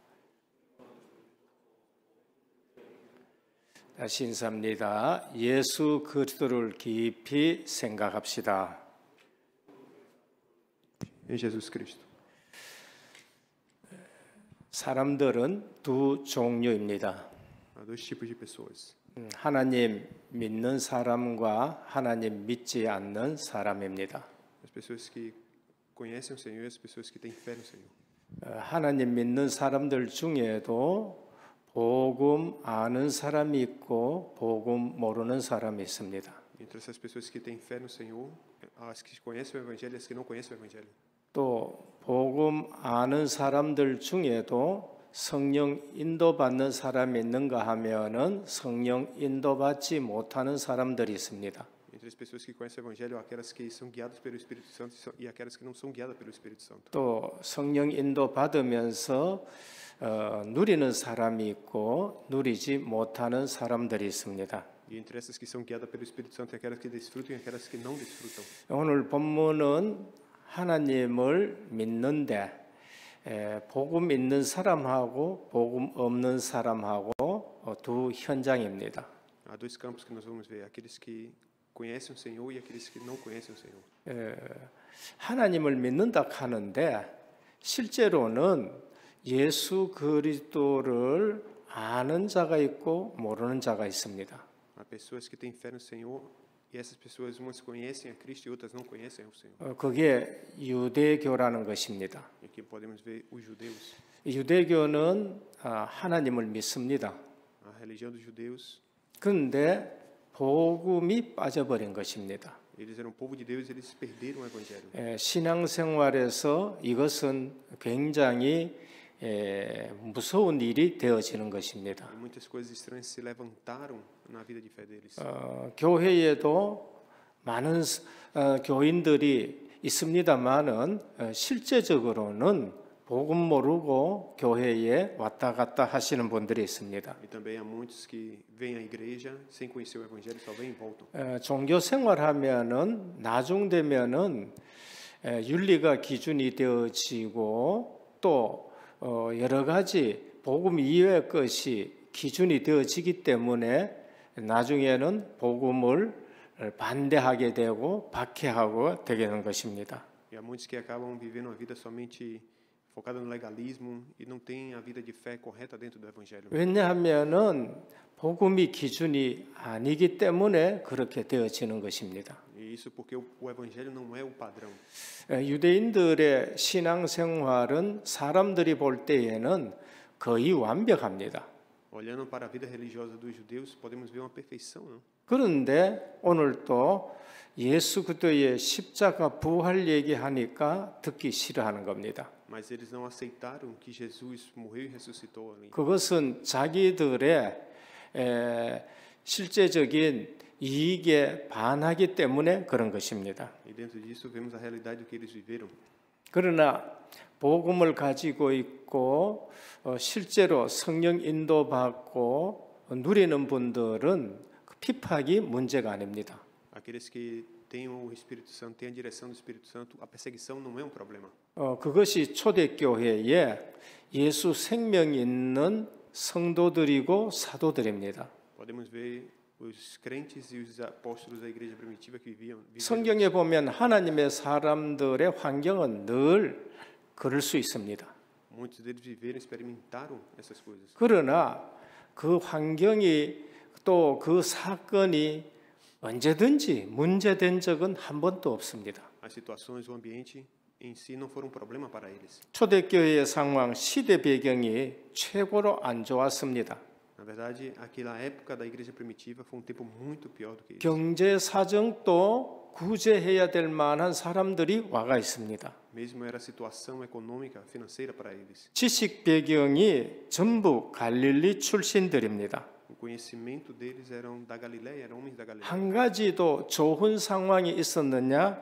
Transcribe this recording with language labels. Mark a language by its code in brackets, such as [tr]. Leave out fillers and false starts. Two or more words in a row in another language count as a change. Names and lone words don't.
[ko] 다시 인사합니다. 예수 그리스도를 깊이 생각합시다. [pt] Em Jesus Cristo. [ko] 사람들은 두 종류입니다. [pt] Há dois tipos de pessoas: [ko] 하나님 믿는 사람과 하나님 믿지 않는 사람입니다. [pt] as pessoas que conhecem o Senhor e as pessoas que têm fé no Senhor. [ko] 하나님 믿는 사람들 중에도 복음 아는 사람이 있고 복음 모르는 사람이 있습니다. [pt] Entre essas pessoas que têm fé no Senhor, as que conhecem o Evangelho e as que não conhecem o Evangelho. [ko] 또 복음 아는 사람들 중에도 성령 인도받는 사람이 있는가 하면은 성령 인도받지 못하는 사람들이 있습니다. [pt] Entre as pessoas que conhecem o Evangelho, há aquelas que são guiadas pelo Espírito Santo e aquelas que não são guiadas pelo Espírito Santo. [ko] 또 성령 인도받으면서 누리는 사람이 있고 누리지 못하는 사람들이 있습니다. [pt] E entre essas que são guiadas pelo Espírito Santo, há aquelas que desfrutam e aquelas que não desfrutam. [ko] 오늘 본문은 하나님을 믿는데 복음 있는 사람하고 복음 없는 사람하고 두 현장입니다. [pt] Há dois campos que nós vamos ver: aqueles que conhecem o Senhor e aqueles que não conhecem o Senhor. [ko] 하나님을 믿는다 하는데 실제로는 예수 그리스도를 아는 자가 있고 모르는 자가 있습니다. [pt] Há pessoas que têm fé no Senhor e essas pessoas umas conhecem a Cristo e outras não conhecem o Senhor. [ko] 그게 유대교라는 것입니다. [pt] E aqui podemos ver os judeus. [ko] 유대교는 하나님을 믿습니다. [pt] A religião dos judeus, [ko] 그런데 복음이 빠져버린 것입니다. [pt] eles eram povo de Deus e eles perderam o Evangelho. [ko] 신앙생활에서 이것은 굉장히 무서운 일이 되어지는 것입니다. [pt] E muitas coisas estranhas se levantaram na vida de fé deles. [ko] 교회에도 많은 교인들이 있습니다만은 실제적으로는 복음 모르고 교회에 왔다 갔다 하시는 분들이 있습니다. [pt] E também há muitos que vêm à igreja sem conhecer o Evangelho, só vêm e voltam. [ko] 종교 생활하면은 나중 되면은 윤리가 기준이 되어지고 또 여러 가지 복음 이외의 것이 기준이 되어지기 때문에 나중에는 복음을 반대하게 되고 박해하고 되게 되는 것입니다. [pt] E há muitos que acabam vivendo uma vida somente focada no legalismo e não têm a vida de fé correta dentro do Evangelho. [ko] 왜냐하면은 복음이 기준이 아니기 때문에 그렇게 되어지는 것입니다. [pt] E isso porque o Evangelho não é o padrão. [ko] 유대인들의 신앙생활은 사람들이 볼 때에는 거의 완벽합니다. [pt] Olhando para a vida religiosa dos judeus, podemos ver uma perfeição, não? [ko] 그런데 오늘 또 예수 그리스도의 십자가 부활 얘기하니까 듣기 싫어하는 겁니다. [pt] Mas eles não aceitaram que Jesus morreu e ressuscitou ali. [ko] 그것은 자기들의 실제적인 이익에 반하기 때문에 그런 것입니다. [pt] E dentro disso vemos a realidade do que eles viveram. [ko] 그러나 복음을 가지고 있고 실제로 성령 인도받고 누리는 분들은 피팍이 문제가 아닙니다. [pt] Aqueles que têm o Espírito Santo, têm a direção do Espírito Santo, a perseguição não é um problema. [ko] 그것이 초대교회에 예수 생명 있는 성도들이고 사도들입니다. [pt] Podemos ver os crentes e os apóstolos da igreja primitiva que viviam. [ko] 성경에 보면 하나님의 사람들의 환경은 늘 그럴 수 있습니다. [pt] Muitos deles viveram, experimentaram essas coisas. [ko] 그러나 그 환경이 또 그 사건이 언제든지 문제된 적은 한 번도 없습니다. [pt] As situações, o ambiente em si não foram um problema para eles. [ko] 초대교회의 상황, 시대 배경이 최고로 안 좋았습니다. [pt] Na verdade, aquela época da igreja primitiva foi um tempo muito pior do que isso. [ko] 경제 사정도 구제해야 될 만한 사람들이 와가 있습니다. [pt] Mesmo era a situação econômica, financeira para eles. [ko] 지식 배경이 전부 갈릴리 출신들입니다. [pt] O conhecimento deles eram da Galileia, eram homens da Galileia. [ko] 한 가지도 좋은 상황이 있었느냐?